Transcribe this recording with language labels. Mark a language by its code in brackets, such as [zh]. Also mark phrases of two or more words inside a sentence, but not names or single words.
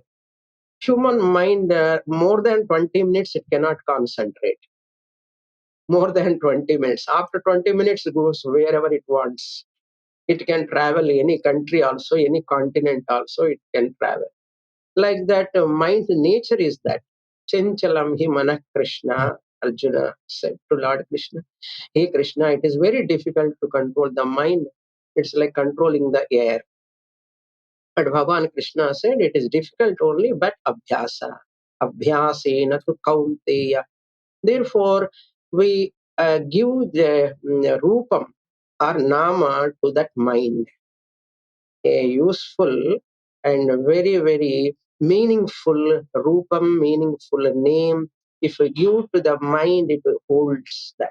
[en] Human mind, more than 20 minutes, it cannot concentrate. More than 20 minutes. After 20 minutes, it goes wherever it wants. It can travel any country also, any continent also, it can travel. Like that, mind nature is that. [sa] चञ्चलं हि मनः कृष्ण, [en] Arjuna said to Lord Krishna. Hey Krishna, it is very difficult to control the mind. It's like controlling the air. But Bhagavan Krishna said it is difficult only, but abhyasa. [sa] अभ्यासेन तु कौन्तेय. [en] Therefore, we give the rupam or nama to that mind, a useful and very, very meaningful rupam, meaningful name. If you give to the mind, it holds that.